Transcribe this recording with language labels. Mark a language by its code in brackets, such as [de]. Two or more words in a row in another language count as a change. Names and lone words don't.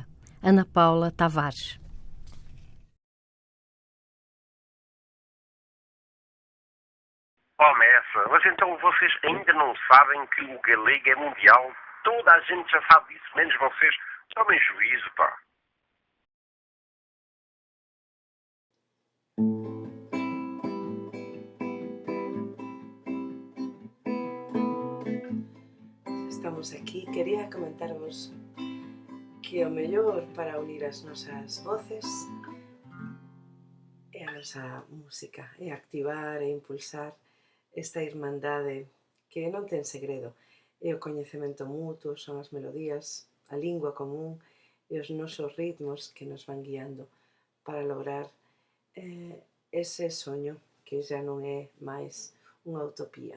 [pt] Ana Paula Tavares. Essa, mas então vocês ainda não sabem que o galego é mundial? Toda a gente já sabe disso, menos vocês. Tomem juízo, pá. [gl] Estamos aquí. Quería comentarvos que o mellor para unir as nosas voces é a nosa música, é activar e impulsar esta irmandade que non ten segredo, é o coñecemento mutuo, son as melodías, a lingua común e os nosos ritmos que nos van guiando para lograr ese soño que xa non é máis unha utopía.